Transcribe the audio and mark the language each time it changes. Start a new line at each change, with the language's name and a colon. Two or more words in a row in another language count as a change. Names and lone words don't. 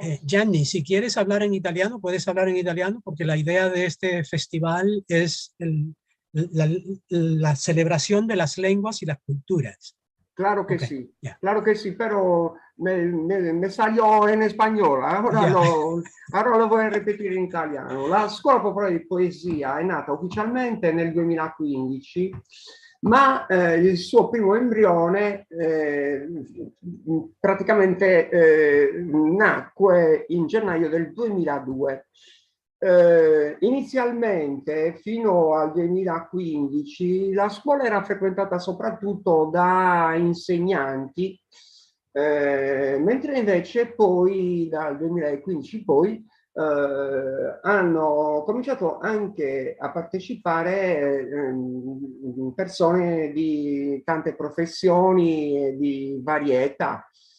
Spanish: Gianni, si quieres hablar en italiano, puedes hablar en italiano, porque la idea de este festival es la celebración de las lenguas y las culturas. Claro que Okay, sí, yeah. Claro que sí, pero me salió en español, ahora lo voy a repetir
Italian: in italiano. La Scuola Popolare di Poesia è nata ufficialmente nel 2015, ma il suo primo embrione praticamente nacque in gennaio del 2002. Inizialmente, fino al 2015, la scuola era frequentata soprattutto da insegnanti, mentre invece poi dal 2015 poi hanno cominciato anche a partecipare persone di tante professioni e di varie età.